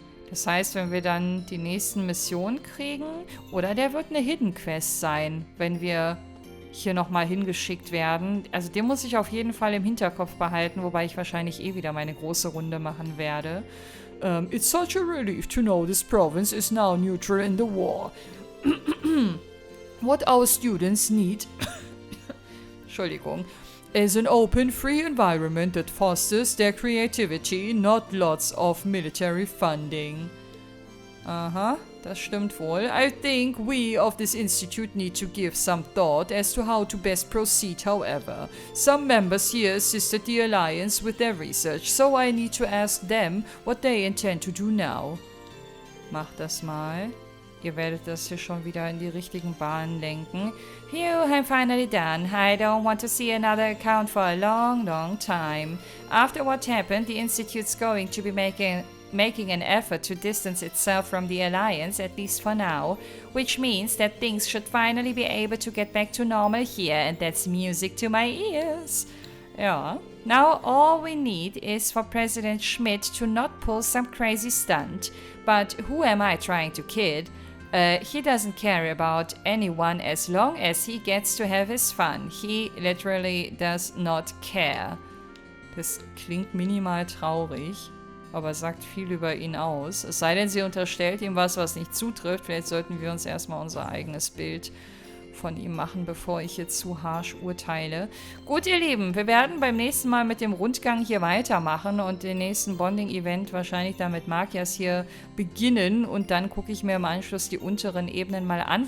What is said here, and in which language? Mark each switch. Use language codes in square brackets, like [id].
[de] Das heißt, wenn wir dann die nächsten Missionen kriegen, oder der wird eine Hidden Quest sein, wenn wir hier nochmal hingeschickt werden. Also den muss ich auf jeden Fall im Hinterkopf behalten, wobei ich wahrscheinlich wieder meine große Runde machen werde. [en] It's such a relief to know this province is now neutral in the war. What our students need [de] Entschuldigung, [en] is an open, free environment that fosters their creativity, not lots of military funding. [de] Aha, das stimmt wohl. [en] I think we of this institute need to give some thought as to how to best proceed, however. Some members here assisted the Alliance with their research, so I need to ask them what they intend to do now. [de] Mach das mal. Ihr werdet das hier schon wieder in die richtigen Bahnen lenken. [en] Phew, I'm finally done. I don't want to see another account for a long, long time. After what happened, the Institute's going to be making an effort to distance itself from the Alliance, at least for now, which means that things should finally be able to get back to normal here, and that's music to my ears. Ja. Now all we need is for President Schmidt to not pull some crazy stunt. But who am I trying to kid? He doesn't care about anyone as long as he gets to have his fun. He literally does not care. [de] Das klingt minimal traurig, aber sagt viel über ihn aus. Es sei denn, sie unterstellt ihm was nicht zutrifft. Vielleicht sollten wir uns erstmal unser eigenes Bild von ihm machen, bevor ich jetzt zu harsch urteile. Gut, ihr Lieben, wir werden beim nächsten Mal mit dem Rundgang hier weitermachen und den nächsten Bonding-Event wahrscheinlich dann mit Magias hier beginnen und dann gucke ich mir im Anschluss die unteren Ebenen mal an.